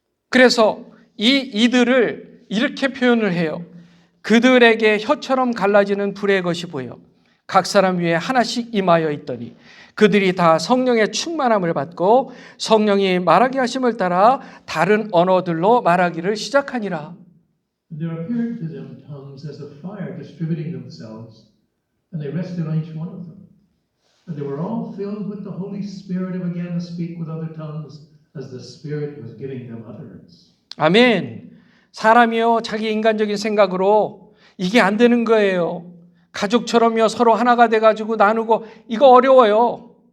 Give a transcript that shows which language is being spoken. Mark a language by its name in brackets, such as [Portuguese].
[Korean] 그래서 이들을 이렇게 표현을 해요. 그들에게 혀처럼 갈라지는 불의 것이 보여 각 사람 위에 하나씩 임하여 있더니 그들이 다 성령의 충만함을 받고 성령이 말하게 하심을 따라 다른 언어들로 말하기를 시작하니라. [English] And there appeared to them tongues as of fire distributing themselves, and they rested on each one of them. And they were all filled with the Holy Spirit and began to speak with other tongues as the Spirit was giving them utterance. [Korean] 아멘. 사람이요 자기 인간적인 생각으로 이게 안 되는 거예요. 가족처럼요 서로 하나가 돼가지고 나누고 이거 어려워요.